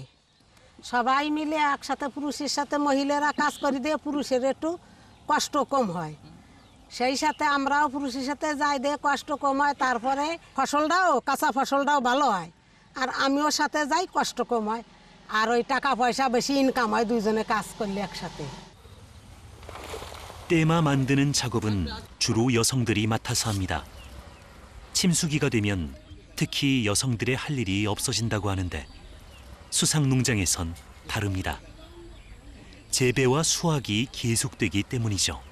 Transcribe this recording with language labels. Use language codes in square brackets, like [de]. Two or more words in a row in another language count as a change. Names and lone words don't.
[bn] সবাই মিলে একসাথে পুরুষের সাথে মহিলারা কাজ করে দিয়ে পুরুষের একটু কষ্ট কম হয়, সেই সাথে আমরাও পুরুষের সাথে যাই দিয়ে কষ্ট কম হয়, তারপরে ফসলটাও কাঁচা ফসলটাও ভালো হয়, আর 아미ও সাথে যাই কষ্ট কম হয়, আর ওই টাকা পয়সা বেশি ইনকাম হয় দুইজনে কাজ করলে একসাথে। [ko] 때마 만드는 작업은 주로 여성들이 맡아서 합니다. 침수기가 되면 특히 여성들의 할 일이 없어진다고 하는데 수상 농장에선 다릅니다. 재배와 수확이 계속되기 때문이죠.